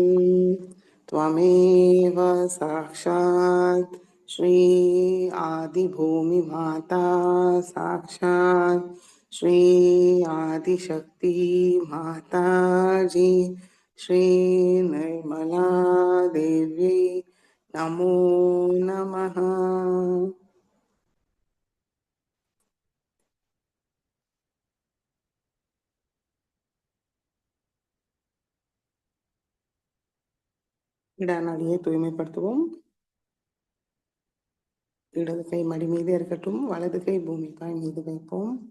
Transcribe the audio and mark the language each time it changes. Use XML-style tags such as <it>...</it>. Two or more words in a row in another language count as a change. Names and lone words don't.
<sa>त्वमेव साक्षात श्री आदि भूमि माता साक्षात श्री आदि शक्ति माता जी श्री निर्मला देवी नमो नमः.</sa> <ta>இடநாடியை தூய்மைப்படுத்துவோம். இடது கை மடி மீது இருக்கட்டும், வலது கை பூமி தாய் மீது வைப்போம்.</ta>